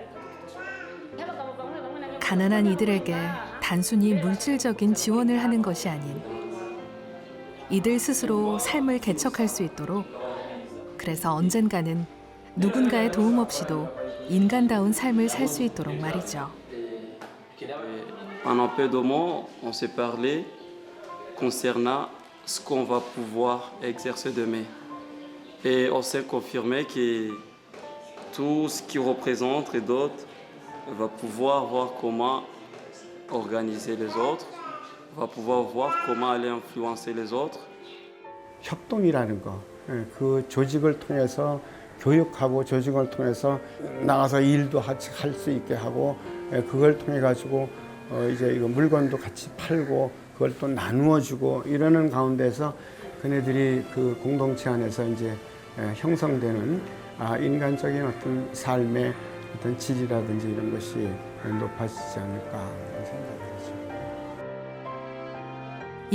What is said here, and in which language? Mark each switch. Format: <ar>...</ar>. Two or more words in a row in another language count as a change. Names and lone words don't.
<ko>가난한 이들에게 단순히 물질적인 지원을 하는 것이 아닌 이들 스스로 삶을 개척할 수 있도록, 그래서 언젠가는 누군가의 도움 없이도 인간다운 삶을 살 수 있도록 말이죠.</ko> <fr>En un peu de mots, on s'est parlé concernant ce qu'on va pouvoir exercer demain. Et on s'est confirmé que tout ce qui représente les autres va pouvoir voir comment organiser les autres, va pouvoir voir comment aller influencer les autres.</fr> <ko>협동이라는 거, 그 조직을 통해서 교육하고 조직을 통해서 나가서 일도 할 수 있게 하고 그걸 통해 가지고 이제 이거 물건도 같이 팔고 그걸 또 나누어 주고 이러는 가운데서 그네들이 그 공동체 안에서 이제 형성되는 인간적인 어떤 삶의 어떤 질이라든지 이런 것이 높아지지 않을까 생각합니다.</ko>